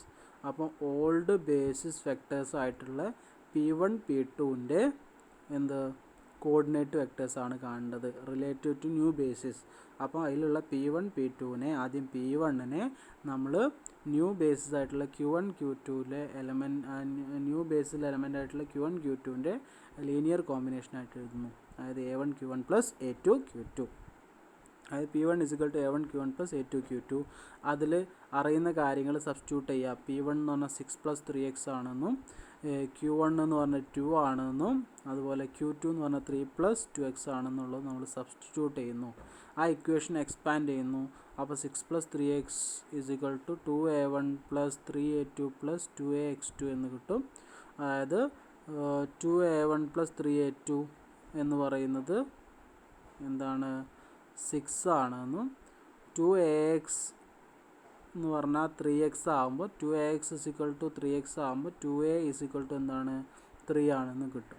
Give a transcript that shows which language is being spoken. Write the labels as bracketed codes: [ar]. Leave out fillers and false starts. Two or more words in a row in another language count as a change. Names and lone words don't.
[ml] അപ്പം [en] old basis vectors [ml] ആയിട്ടുള്ള P1 P2ൻ്റെ എന്ത് [en] coordinate vectors [ml] കാണേണ്ടത് [en] relative to new basis. [ml] അപ്പോൾ അതിലുള്ള P1 P2നെ ആദ്യം P1നെ നമ്മൾ [en] new basis [ml] ആയിട്ടുള്ള Q1 Q2ലെ [en] new basis element [ml] ആയിട്ടുള്ള Q1 Q2ൻ്റെ [en] linear combination [ml] എഴുതുന്നു. അതായത് A1 Q1 + A2 Q2. അതായത് P1 = A1 Q1 + A2 Q2. അതിൽ അറിയുന്ന കാര്യങ്ങൾ സബ്സ്റ്റിറ്റ്യൂട്ട് ചെയ്യുക. P1 എന്ന് പറഞ്ഞാൽ 6 + 3x ആണെന്നും Q1 എന്ന് പറഞ്ഞാൽ 2 ആണെന്നും അതുപോലെ Q2 എന്ന് പറഞ്ഞാൽ 3 + 2x ആണെന്നുള്ളത് നമ്മൾ സബ്സ്റ്റിറ്റ്യൂട്ട് ചെയ്യുന്നു. ആ [en] equation expand [ml] ചെയ്യുന്നു. അപ്പോൾ 6+3x [en] is equal to [ml] 2a1 + 3a2 + 2ax2 എന്ന് കിട്ടും. അതായത് 2a1 + 3a2 എന്ന് പറയുന്നത് എന്താണ് 6 ആണെന്നും 2ax എന്ന് പറഞ്ഞാൽ 3x ആകുമ്പോൾ 2ax = 3x ആകുമ്പോൾ 2a = എന്താണ് 3 ആണെന്ന് കിട്ടും.